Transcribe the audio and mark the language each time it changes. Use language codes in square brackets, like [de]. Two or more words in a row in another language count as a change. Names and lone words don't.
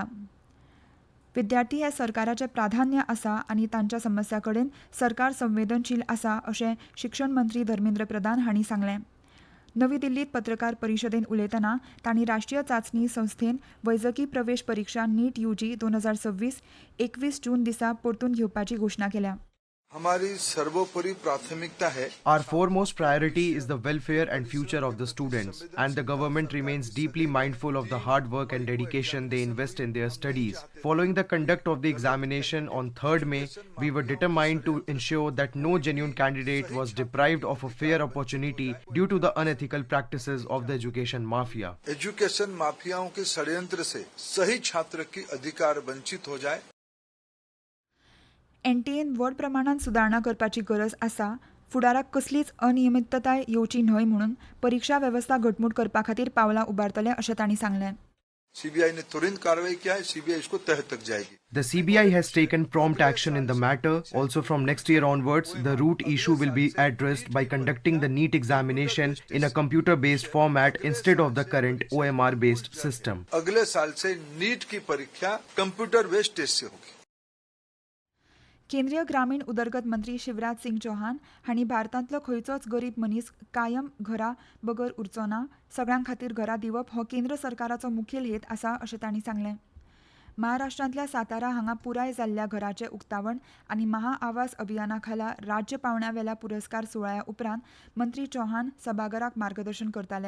[kok] विद्यार्थी हे सरकाराचें प्राधान्य आसा आनी तांच्या समस्या कडेन सरकार संवेदनशील आसा अशें शिक्षण मंत्री धर्मेंद्र प्रधान हांणी सांगलें. नवी दिल्लीत पत्रकार परिशदेन उलयतना तांणी राष्ट्रीय चांचणी संस्थेन वैजकी प्रवेश परीक्षा नीट UG 2026 21 जून दिसा परतून घेवपाची घोशणा केल्या. [hi] हमारी सर्वोपरि प्राथमिकता है. [en] Our foremost priority is the welfare and future of the students, and the government remains deeply mindful of the hard work and dedication they invest in their studies. Following the conduct of the examination on 3rd May, we were determined to ensure that no genuine candidate was deprived of a fair opportunity due to the unethical practices of the education mafia. education mafias [hi] के षड्यंत्र से सही छात्र की अधिकार वंचित हो जाए. [kok] NTAन व्हड प्रमाणात सुदारणा करपाची गरज आसा. फुडाराक कसलीच अनियमितताय येवची न्हय म्हणून परीक्षा वेवस्था घटमूट करपा खातीर पावलां उबारतले अशें तांणी सांगलें. [hi] CBI ने तुरंत कार्रवाई किया है. CBI इसको तह तक जाएगी. [en] The CBI has taken prompt action in the matter. Also, from next year onwards, the root issue will be addressed by conducting the NEET examination in a computer-based format instead of the current OMR-based system. [hi] अगले साल से नीट की परीक्षा [en] computer based test [hi] से होगी. [kok] केंद्रीय ग्रामीण उदरगत मंत्री शिवराज सिंग चौहान हांणी भारतांतलो खंयचोच गरीब मनीस कायम घरा बगर उरचो ना. सगळ्यां खातीर घरां दिवप हो केंद्र सरकाराचो मुखेल हेत आसा अशें तांणी सांगलें. महाराष्ट्रांतल्या सातारा हांगा पुराय जाल्ल्या घराचें उक्तावण आनी महा आवास अभियाना खाला राज्य पावंड्या वेल्या पुरस्कार सुवाळ्या उपरांत मंत्री चौहान सभाघराक मार्गदर्शन करताले.